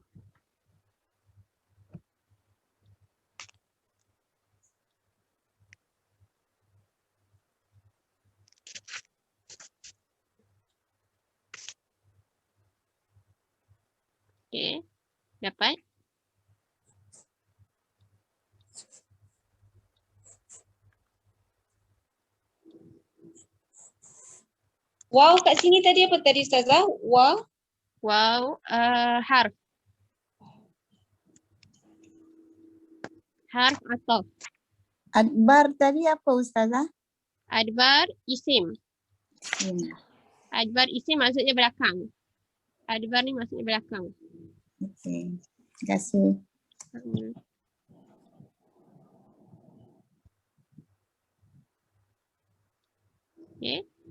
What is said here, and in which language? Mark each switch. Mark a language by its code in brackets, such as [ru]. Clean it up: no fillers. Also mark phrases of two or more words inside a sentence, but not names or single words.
[ms] Okey. Dapat? Wow, kat sini tadi apa tadi Ustazah? Wow, harf. Harf atau. Adbar tadi apa Ustazah? Adbar isim. Adbar isim maksudnya belakang. Adbar ni maksudnya belakang. Okey. Terima kasih. Okey.